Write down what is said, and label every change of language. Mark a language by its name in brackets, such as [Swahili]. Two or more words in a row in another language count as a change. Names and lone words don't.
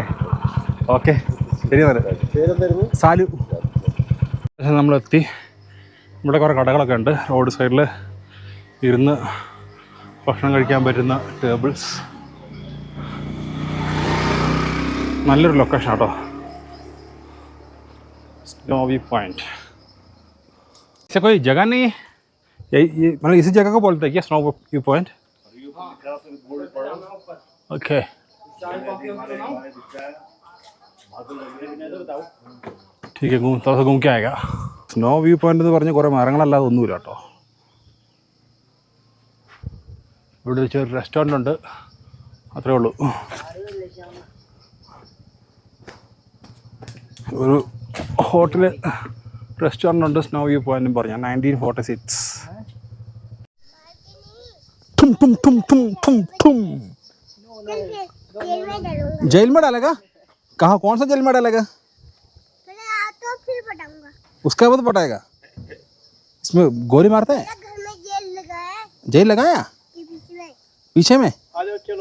[Malayalam] ഓക്കെ, ശരി. സാലു. നമ്മളെത്തി. ഇവിടെ കുറേ കടകളൊക്കെ ഉണ്ട്. [English] road side [Malayalam] ഇരുന്ന് ഭക്ഷണം കഴിക്കാൻ പറ്റുന്ന ടേബിൾസ്. നല്ലൊരു ലൊക്കേഷൻ കേട്ടോ, [Hindi] स्नो व्यू पॉइंट. ऐसे कोई जगह नहीं है, ये मतलब इसी जगह को बोलते हैं क्या, स्नो व्यू पॉइंट? ओके. ठीक है, थोड़ा सा घूम के आएगा. [Malayalam] സ്നോ വ്യൂ പോയിൻ്റ് എന്ന് പറഞ്ഞ് കുറേ മരങ്ങളല്ലാതെ ഒന്നുമില്ല കേട്ടോ. ഇവിടെ ചെറിയ റെസ്റ്റോറൻ്റ് ഉണ്ട്, അത്രേ ഉള്ളൂ. ഒരു [English] hotel restaurant [Malayalam] ഉണ്ട് സ്നോ വ്യൂ പോയിൻ്റ് പറഞ്ഞ 1946. [Hindi] जेल में डालेगा? कहाँ, कौन सा जेल में डालेगा? उसका बाद पटाएगा? इसमें गोली मारते हैं? जेल लगाया पीछे में? चलो.